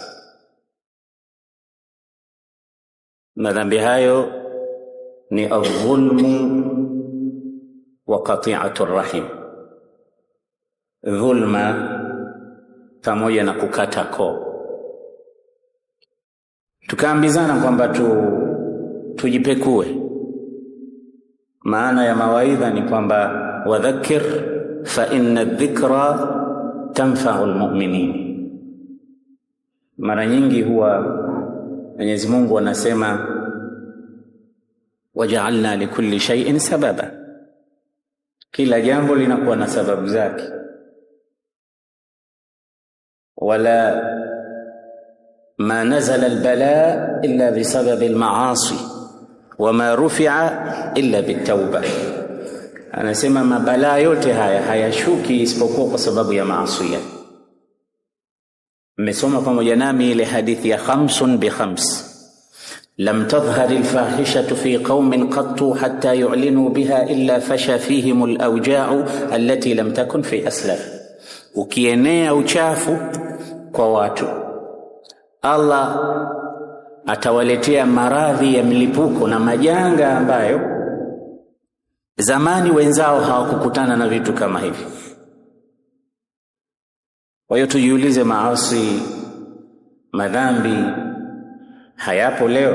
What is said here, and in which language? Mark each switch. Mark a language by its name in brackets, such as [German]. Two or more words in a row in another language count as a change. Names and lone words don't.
[Swahili] Madhambi hayo ni [Arabic] الظلم وقطيعة الرحم. [Swahili] Dhulma pamoja na kukata koo. Tukaambizana kwamba tujipekue. Maana ya mawaidha ni kwamba [Arabic] وذكر فإن الذكرى تنفع المؤمنين. [Swahili] Mara nyingi huwa Mwenyezi Mungu anasema [Arabic] وجعلنا لكل شيء سببا. [Swahili] Kila jambo linakuwa na sababu zake. [Arabic] ولا ما نزل البلاء إلا بسبب المعاصي وما رفع إلا بتوبة. [Swahili] Anasema mabalaa yote haya hayashuki isipokuwa kwa sababu ya maasi. Mmesoma pamoja nami ile hadithi ya 5 bi 5. [Arabic] لم تظهر الفاحشة في قوم قط حتى يعلنوا بها إلا فشى فيهم الأوجاع التي لم تكن في أسلف. [Swahili] Ukienea uchafu kwa watu, Allah atawaletea maradhi ya mlipuko na majanga ambayo zamani wenzao hawakukutana na vitu kama hivi. Kwa hiyo tujiulize, maasi, madhambi hayapo leo?